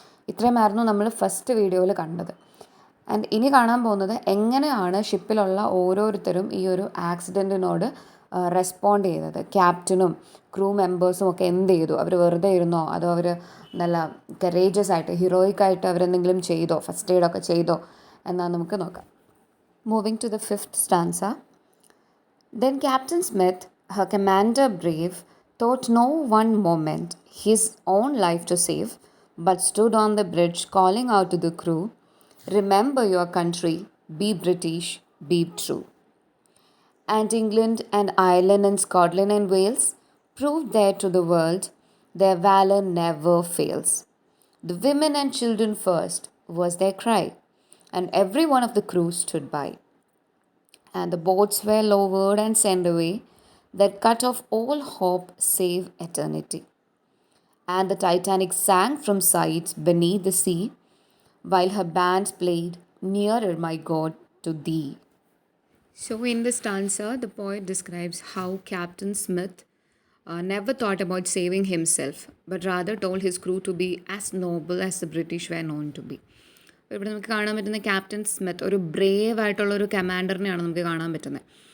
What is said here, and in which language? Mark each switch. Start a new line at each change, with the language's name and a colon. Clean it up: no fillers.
Malayalam: ഇത്രയുമായിരുന്നു നമ്മൾ ഫസ്റ്റ് വീഡിയോയിൽ കണ്ടത്. ആൻഡ് ഇനി കാണാൻ പോകുന്നത് എങ്ങനെയാണ് ഷിപ്പിലുള്ള ഓരോരുത്തരും ഈ ഒരു ആക്സിഡൻറ്റിനോട് റെസ്പോണ്ട് ചെയ്തത്. ക്യാപ്റ്റനും ക്രൂ മെമ്പേഴ്സും ഒക്കെ എന്ത് ചെയ്തു? അവർ വെറുതെ ഇരുന്നോ, അതോ അവർ നല്ല കറേജസ് ആയിട്ട് ഹീറോയിക്കായിട്ട് അവരെന്തെങ്കിലും ചെയ്തോ, ഫസ്റ്റ് എയ്ഡൊക്കെ ചെയ്തോ എന്നാൽ നമുക്ക് നോക്കാം.
English: Moving to the fifth stanza. Then Captain Smith, her commander brave, thought no one moment his own life to save, but stood on the bridge calling out to the crew, "Remember your country, be British, be true." And England and Ireland and Scotland and Wales proved there to the world their valour never fails. The women and children first was their cry, and every one of the crew stood by. And the boats were lowered and sent away, that cut off all hope save eternity. And the Titanic sank from sight beneath the sea, while her bands played, "Nearer, my God, to thee." So, in this stanza, the poet describes how Captain Smith never thought about saving himself, but rather told his crew to be as noble as the British were known to be.
Malayalam: ഇവിടെ നമുക്ക് കാണാൻ പറ്റുന്ന captain Smith ഒരു Brave ആയിട്ടുള്ളൊരു കമാൻഡറിനെയാണ് നമുക്ക് കാണാൻ പറ്റുന്നത്.